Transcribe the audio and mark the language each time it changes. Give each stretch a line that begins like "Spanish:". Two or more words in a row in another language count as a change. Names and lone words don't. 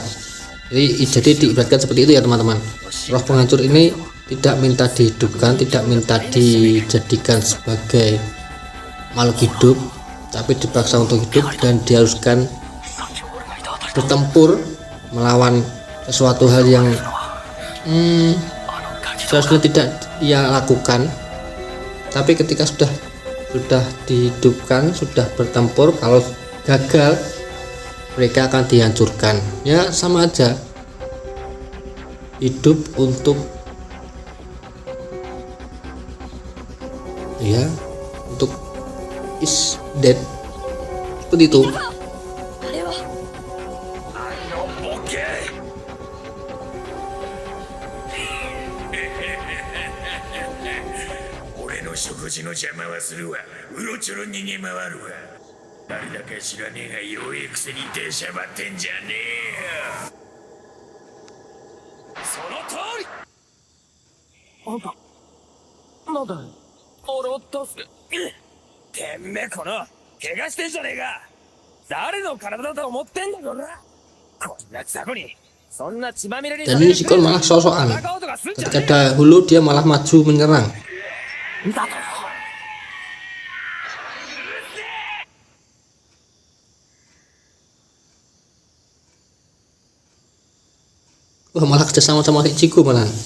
Indonesian: Jadi diibaratkan seperti itu ya teman-teman. Roh penghancur ini tidak minta dihidupkan, tidak minta dijadikan sebagai makhluk hidup, tapi dipaksa untuk hidup dan diharuskan bertempur melawan sesuatu hal yang seharusnya tidak ia lakukan. Tapi ketika sudah dihidupkan, sudah bertempur, kalau gagal mereka akan dihancurkan. Ya sama aja, hidup untuk
English: is dead,
Indonesian: seperti itu.
Japanese: 俺の食事の邪魔はするわ。うろちょろ逃げ回るわ。誰だか知らねえが弱えくせに出しゃばってんじゃねえよ。その通り。あんた、なんだ俺を助け。てめえこの怪我してんじゃねえか。誰の体だと思ってんだこら。こんな雑魚にそんな血まみれに。
Indonesian: Dan ini Shikon malah sosokan. Ketika dahulu dia malah maju menyerang. Wah, malah kerjasama sama Ichigo malah.